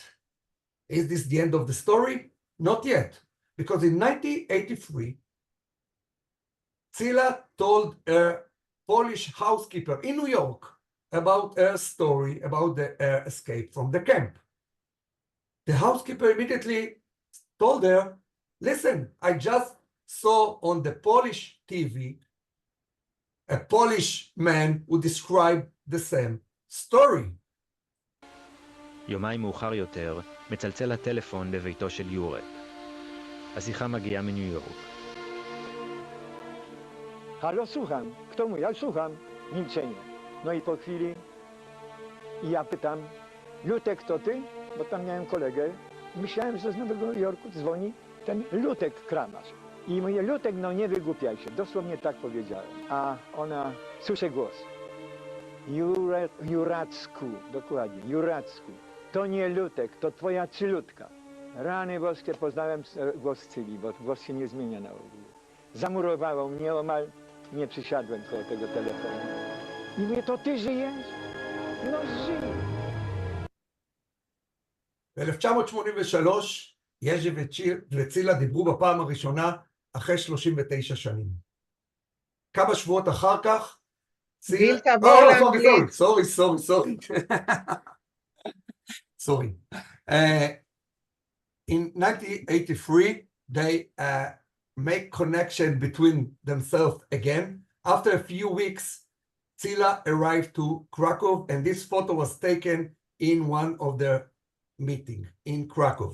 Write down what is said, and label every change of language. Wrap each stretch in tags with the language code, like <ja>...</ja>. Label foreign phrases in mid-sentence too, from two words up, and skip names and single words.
<en>Is this the end of the story? Not yet, because in 1983, Zila told her Polish housekeeper in New York about her story about her escape from the camp. The housekeeper immediately told her, listen, I just saw on the Polish TV a Polish man who described the same story.</en> <he>יומיים מאוחר יותר, מצלצל הטלפון בביתו של יורק. השיחה מגיעה מניו יורק.</he> <pl>Halo, słucham. Kto mówi? Ja słucham. Milczenie. No i po chwili ja pytam, Lutek, to ty? Bo tam miałem kolegę. Myślałem, że z Nowego Jorku dzwoni ten Lutek kramarz. I mówię, Lutek, no nie wygłupiaj się. Dosłownie tak powiedziałem. A ona, słyszę głos. Juracku, dokładnie, Juracku. To nie Lutek, to twoja Cylutka. Rany boskie, poznałem głos Cyli, bo głos się nie zmienia na ogół. Zamurowało mnie, omal nie przysiadłem koło tego telefonu. I mówię, to ty żyjesz? No żyję.</pl> <he>ב-1983, יז'י וצילה דיברו בפעם הראשונה אחרי 39 שנים. כמה שבועות אחר כך, גיל, תעבור לאנגלית.</he> <en>Sorry. In 1983, they make connection between themselves again. After a few weeks, Zila arrived to Krakow, and this photo was taken in one of their meetings in Krakow.</en>